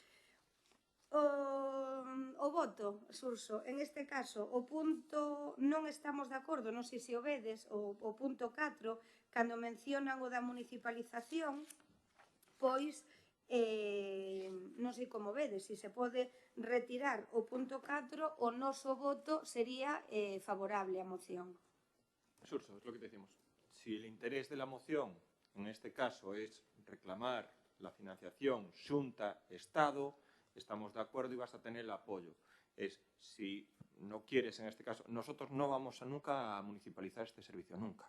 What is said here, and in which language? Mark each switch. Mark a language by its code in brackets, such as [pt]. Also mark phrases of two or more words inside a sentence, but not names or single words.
[gl] O voto, Xurxo, en este caso, o punto non estamos de acordo, non sei se o vedes, o punto 4, cando mencionan o da municipalización, pois, non sei como vedes, se se pode retirar o punto 4, o noso voto sería favorable á moción. Xurxo, [es] es lo que te decimos. Si el interés de la moción, en este caso, es reclamar la financiación Xunta-Estado, estamos de acuerdo y vas a tener el apoyo. Si no quieres, en este caso, nosotros no vamos nunca a municipalizar este servicio, nunca.